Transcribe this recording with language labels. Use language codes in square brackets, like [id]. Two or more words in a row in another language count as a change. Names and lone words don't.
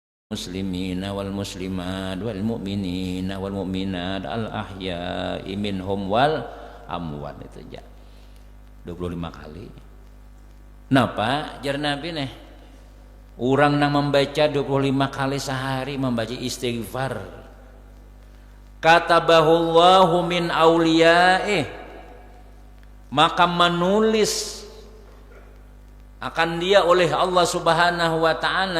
[ar] المسلمين والمسلمات والمؤمنين والمؤمنات الأحياء منهم والأموات. [bjn] Itu aja 25 kali. Napa jar Nabi nih, orang nang membaca 25 kali sehari membaca istighfar, [ar] كتبه الله من أوليائه, [bjn] maka menulis akan dia oleh Allah [ar] سبحانه وتعالى.